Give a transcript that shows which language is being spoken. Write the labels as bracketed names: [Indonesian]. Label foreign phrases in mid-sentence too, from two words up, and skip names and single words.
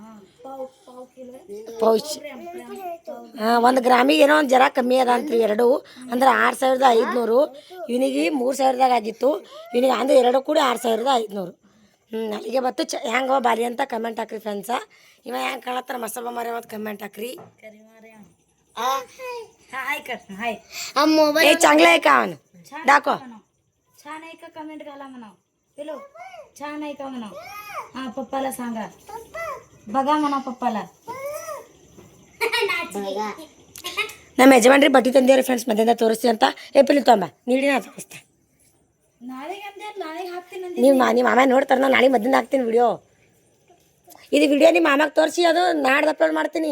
[Kannada] ಪೌಚ್ ಹಾಂ 1 ಗ್ರಾಮಿಗೆ ಏನೋ ಒಂದು ಜರ ಕಮ್ಮಿ ಅದ ಅಂತ್ರಿ. 2 ಅಂದ್ರೆ 6500. ಇವನಿಗೆ 3000ದಾಗ ಆಗಿತ್ತು. ಇವನಿಗೆ ಅಂದ್ರೆ 2 ಕೂಡಿ 6500. ಅಲ್ಲಿಗೆ ಬತ್ತು ಹೆಂಗವ ಬಾಲಿ ಅಂತ ಕಮೆಂಟ್ ಹಾಕ್ರಿ ಫ್ರೆಂಡ್ಸ. ಇವ ಹೆಂಗೆ ಕಾಣತ್ತಾರ ಮಸಾಲ ಮಾರಿ ಮತ್ತು ಕಮೆಂಟ್ ಹಾಕ್ರಿ. [Marathi] ए चांगलं आहे का? दाखव. छान आहे का? कमेंट घाला म्हणाव. पिलो छान आहे का म्हणाव. हा पप्पाला सांगा. बघा म्हणा पप्पाला. [Kannada] ನಮ್ಮ ಯಜಮಾನ್ರಿ ಬಟ್ಟೆ ತಂದೇವ್ರಿ ಫ್ರೆಂಡ್ಸ್ ಮಧ್ಯಾಹ್ನ ತೋರಿಸ್ತೀನಿ ಅಂತ. ಪಿಲಿ ತೊಂಬ ನೀಡಿ ನಾ ತೋರಿಸ್ತೆ. ನಿಮ್ಮ ಮಾಮ ನೋಡ್ತಾರೆ. ನಾನು ನಾಳೆ ಮಧ್ಯಾಹ್ನ ಹಾಕ್ತೀನಿ ವಿಡಿಯೋ. ಇದು ವಿಡಿಯೋ ನಿಮ್ಮ ಮಾಮಾಗೆ ತೋರಿಸಿ ಅದು ನಾಡ್ದು ಅಪ್ಲೋಡ್ ಮಾಡ್ತೀನಿ.